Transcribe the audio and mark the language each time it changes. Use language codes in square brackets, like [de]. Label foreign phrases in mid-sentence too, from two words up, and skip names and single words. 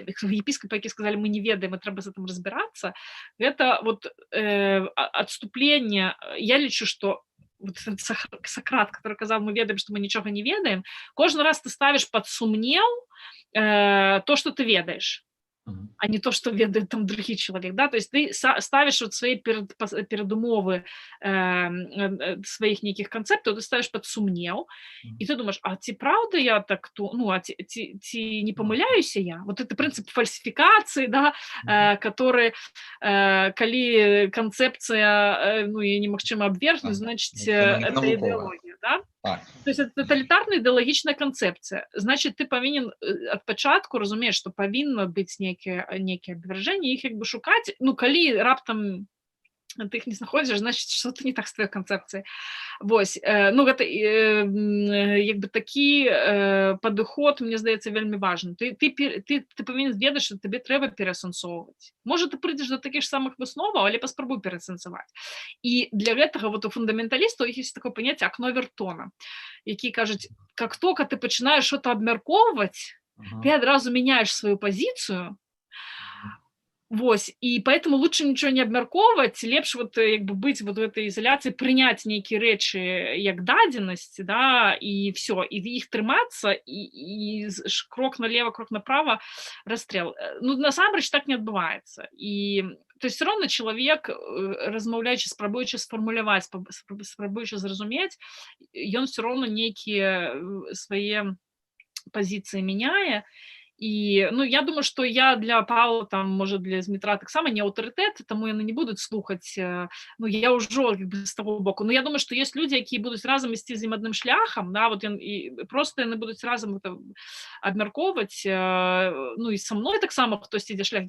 [be] Епіскапы, які сказалі, мы не ведаем, і трэба з гэтым разбірацца, гэта вот адступленне. Я лічу, што вот Сократ, который казаў, мы ведаем, што мы нічога не ведаем, кожны раз ты ставіш пад сумнеў то, што ты ведаеш, а не то, [ru] что ведает там другой человек, да, то есть ты ставишь вот свои передумовы своих неких концептов, ты ставишь под сумнеў, и ты думаешь, [be] а ці правда я так, ну, а ці не помыляюсь я? [ru] Вот это принцип фальсификации, да, который, [be] калі концепция, ну, ее немагчыма абвергнуць, [ru] значит, это идеология, да? [be] То есть это тоталітарная ідэалагічная канцэпцыя. Значит, ты павінен ад пачатку разумееш, што павінна быць нейкія абвяржэнні, іх як бы шукаць. Ну, калі раптам ты іх не знаходзіш, значит, што-то не так з твоёй канцэпцыяй. Вось, ну, гэта як бы такі падыход, мне здаецца, вельмі важны. Ты павінен ведаць, што табе трэба пераасэнсоўваць. Можа, ты прыйдзеш да такіх самых высноваў, але паспрабуй пераасэнсаваць. І для гэтага вот у фундаменталістаў іх ёсць такое паняцце акно Вертона, які кажуць, [ru] как только [be] ты пачынаеш что-то абмяркоўваць, ты адразу мяняеш сваю пазіцыю. Вось, і поэтому лучше нічого не абмяркоўваць, лепш вот як бы быць [ru] вот в этой изоляции, [be] прыняць нейкія рэчы як дадзенасць, да, і все, і іх трымацца, і крок налево, крок направо, расстрел. Ну, насамрэч так не адбываецца. І то есть [ru] все равно [be] чалавек, размаўляючы, спрабуючы сфармуляваць, спрабуючы зразумець, ён [ru] все равно [be] нейкія свае пазіцыі мяняе. І, ну, я думаю, што я для Павла, там, можа, для Змітра таксама не аўтарытэт, таму яны не будуць слухаць, ну, я ўжо з таго боку. Ну, я думаю, што ёсць людзі, якія будуць разам ісці з ім адным шляхам, да, вот і проста яны будуць разам абмяркоўваць, ну, і са мной таксама хтось ідзе шлях.